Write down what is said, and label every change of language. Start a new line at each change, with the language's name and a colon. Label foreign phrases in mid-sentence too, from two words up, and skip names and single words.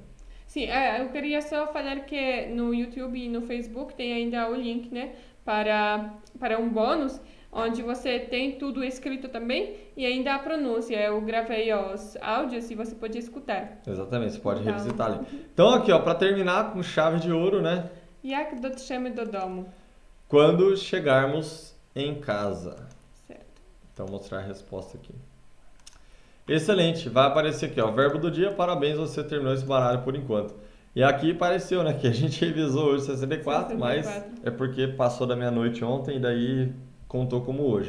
Portuguese: Sim, eu queria só falar que no YouTube e no Facebook tem ainda o link, né? Para um bônus, onde você tem tudo escrito também e ainda a pronúncia. Eu gravei os áudios e você pode escutar. Exatamente, você pode revisitar ali. Então aqui, ó, para terminar com chave de ouro, né?
Polish: Jak dotrzemy do domu.
Portuguese: Quando chegarmos em casa. Certo. Então vou mostrar a resposta aqui. Excelente, vai aparecer aqui, ó, verbo do dia, parabéns, você terminou esse baralho por enquanto. E aqui apareceu, né, que a gente revisou hoje 64, mas é porque passou da meia-noite ontem e daí contou como hoje.